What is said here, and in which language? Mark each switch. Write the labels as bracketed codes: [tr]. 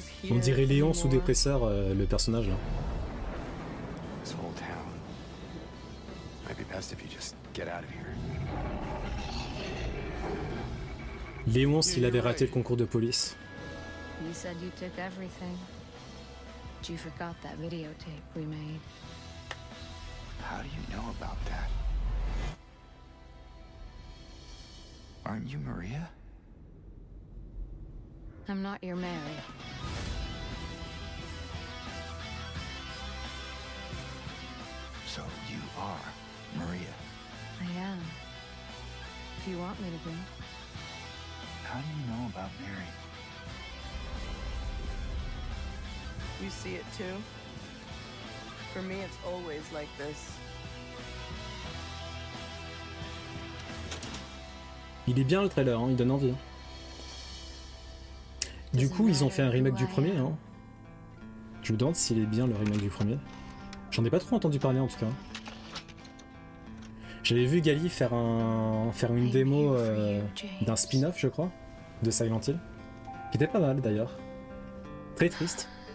[fr] On dirait Léon sous dépresseur, le personnage là. [en] This whole town. Might be best if you just get out of here. [fr] Léon s'il avait raté le concours de police. [en] You said you took everything. But you forgot that videotape we made. How do you know about that? Aren't you Maria? I'm not your Mary. So you are Maria. I am. If you want me to be. How do you know about Mary? You see it too? For me, it's always like this. [fr] Il est bien le trailer, hein, il donne envie. Hein. Du coup, ils ont fait un remake du premier. Hein. Je me demande s'il est bien le remake du premier. J'en ai pas trop entendu parler en tout cas. J'avais vu Gali faire une démo d'un spin-off, je crois, de Silent Hill, qui était pas mal d'ailleurs. Très triste.